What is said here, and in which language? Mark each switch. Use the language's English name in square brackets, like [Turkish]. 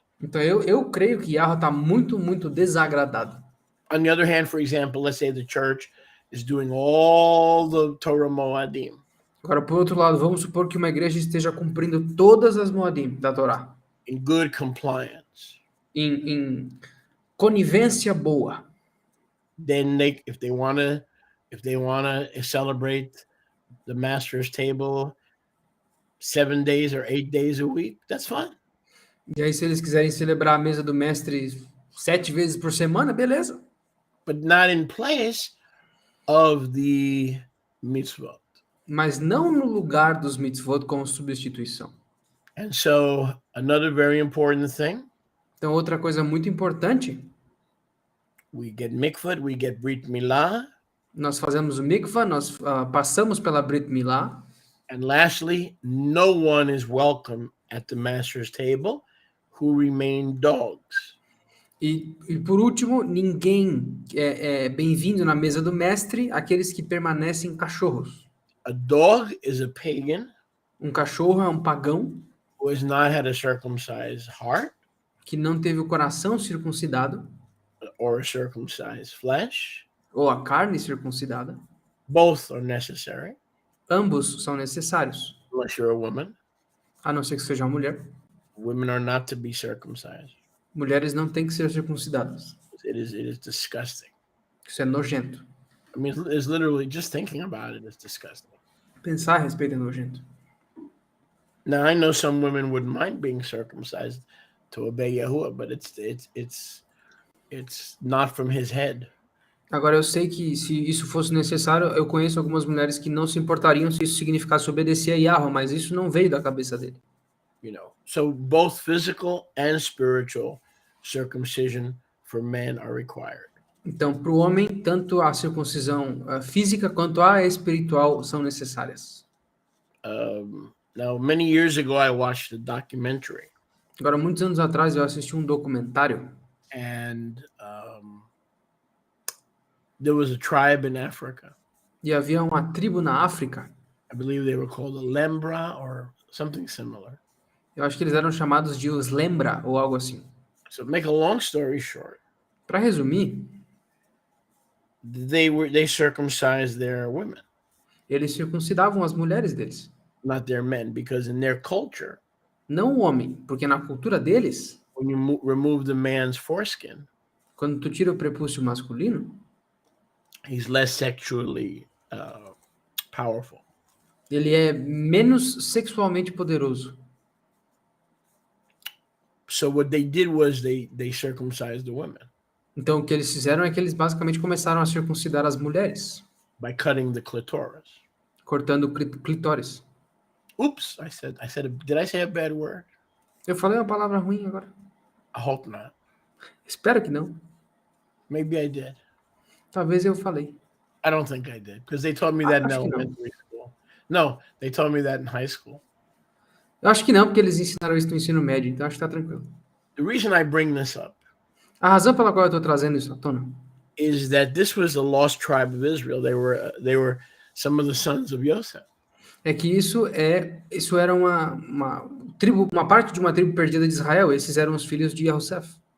[Portuguese] então eu creio que Yahweh está muito, muito desagradado. [English] On the other hand, for example, let's say the church is doing all the Torah Moadim. [Portuguese] Agora, por outro lado, vamos supor que uma igreja esteja cumprindo todas as Moadim da Torá. [English] In good compliance. [Portuguese] Em conivência boa. [English] Then if they want to celebrate the master's table 7 days or 8 days a week, that's fine. [Portuguese] E aí, se eles quiserem celebrar a mesa do mestre 7 vezes por semana, beleza. [English] But not in place of the mitzvot. [Portuguese] Mas não no lugar dos mitzvot como substituição. [English] And so, another very important thing. [Portuguese] Então, outra coisa muito importante. [English] We get mikvah, we get brit milah. [Portuguese] Nós fazemos o mikvah, nós passamos pela brit milah. [English] And lastly, no one is welcome at the master's table who remain dogs. [Portuguese] E por último, ninguém é bem-vindo na mesa do mestre, aqueles que permanecem cachorros. [English] A dog is a pagan. [Portuguese] Um cachorro é um pagão. [English] Who has not had a circumcised heart. [Portuguese] que não teve o coração circuncidado, [English] or circumcised flesh. [Portuguese] ou a carne circuncidada. [English] Both are necessary, [Portuguese] Ambos são necessários, [English] unless you're a woman. [Portuguese] a não ser que seja uma mulher. [English] Women are not to be circumcised. [Portuguese] Mulheres não têm que ser circuncidadas. [English] It is disgusting. [Portuguese] Isso é nojento. [English] I mean, it's literally just thinking about it is disgusting. [Portuguese] Pensar a respeito é nojento. [English] Now I know some women wouldn't mind being circumcised to obey Yahuwah, but it's not from his head. [Portuguese] Agora, eu sei que se isso fosse necessário, eu conheço algumas mulheres que não se importariam se isso significasse obedecer a Yahweh, mas isso não veio da cabeça dele. [English] You know, so both physical and spiritual circumcision for men are required. [Portuguese] Então, para o homem, tanto a circuncisão física quanto a espiritual são necessárias. [English] Now, many years ago, I watched a documentary, [Portuguese] Agora, muitos anos atrás, eu assisti um documentário [English] and there was a tribe in Africa. [Portuguese] e havia uma tribo na África. [English] I believe they were called the Lembra or something similar. [Portuguese] Eu acho que eles eram chamados de os Lembra ou algo assim. [English] So, make a long story short, [Portuguese] Para resumir, [English] they circumcised their women, [Portuguese] eles circuncidavam as mulheres deles, [English] not their men, because in their culture, [Portuguese] não o homem, porque na cultura deles, [English] when you remove the man's foreskin, [Portuguese] quando tu tira o prepúcio masculino, [English] he's less sexually powerful. [Portuguese] ele é menos sexualmente poderoso. [English] So what they did was they circumcised the women [Portuguese] Então, o que eles fizeram é que eles basicamente começaram a circuncidar as mulheres, [English] by cutting the clitoris. [Portuguese] cortando o clitóris. [English] Oops, did I say a bad word? [Portuguese] Eu falei uma palavra ruim agora. [English] I hope not. [Portuguese] Espero que não. [English] Maybe I did. [Portuguese] Talvez eu falei. [English] I don't think I did, because they taught me that in [Portuguese] Acho que não. [English] elementary school. No, they taught me that in high school. [Portuguese] Eu acho que não, porque eles ensinaram isso no ensino médio, então acho que tá tranquilo. [English] The reason I bring this up [Portuguese] A razão pela qual eu estou trazendo isso à tona [English] is that this was the lost tribe of Israel. They were some of the sons of Joseph. [Portuguese] é que isso era uma tribo, uma parte de uma tribo perdida de Israel. Esses eram os filhos de Yosef.